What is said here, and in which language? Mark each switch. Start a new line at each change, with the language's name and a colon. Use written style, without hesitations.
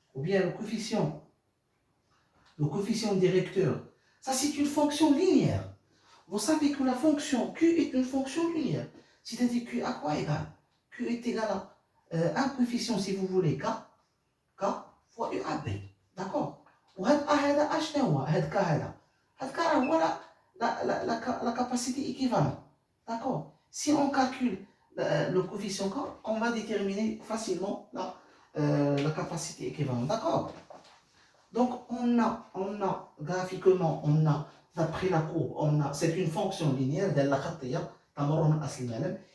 French: Ou bien le coefficient directeur. Ça, c'est une fonction linéaire. Vous savez que la fonction Q est une fonction linéaire. C'est-à-dire Q à quoi égal? Q est égal à un coefficient, si vous voulez, K fois UAB. D'accord?
Arabic: وهذا هذا اشنا هو هذا K هذا هو
French: la capacité équivalente. D'accord? Si on calcule le coefficient K, on va déterminer facilement la capacité équivalente. D'accord? Donc, on a graphiquement, d'après la courbe, c'est une fonction linéaire de la khatiyya,
Arabic: تمر من أصل المعلم.